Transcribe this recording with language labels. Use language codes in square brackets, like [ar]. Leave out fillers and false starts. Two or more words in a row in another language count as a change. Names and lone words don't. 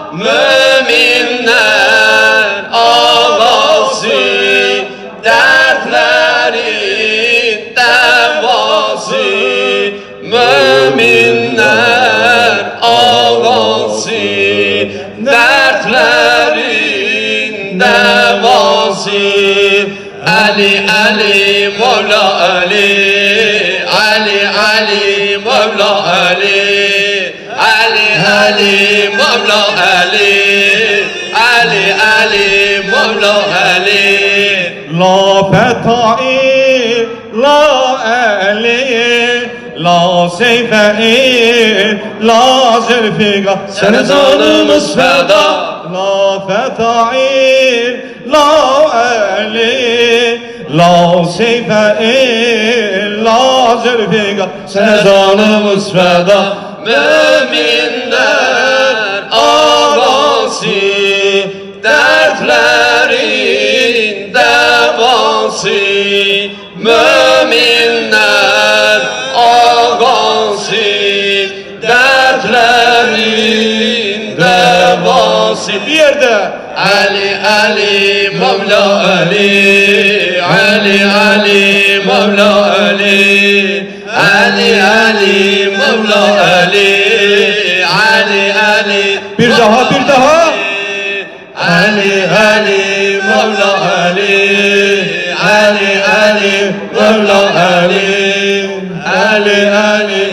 [tr] Müminler ağası Dertlerin devası Müminler ağası Dertlerin devası Ali Ali Mevla Ali Ali Ali Mevla Ali Ali Ali Mevla Ali Ali Ali Mevla Ali [ar] لا فتى إلا علي لا سيف إلا ذو الفقار [tr] Sana canımız feda [ar] لا فتى إلا علي لا سيف إلا ذو الفقار [tr] Sana canımız feda Müminler ağası Dertlerin devası Müminler ağası Dertlerin devası bir yerde Ali Ali Mevla Ali Ali Ali Mevla Ali Ali Ali Mevla Ali Ali Ali bir daha Ali Ali Mevla Ali Ali Ali Mevla Ali Ali Ali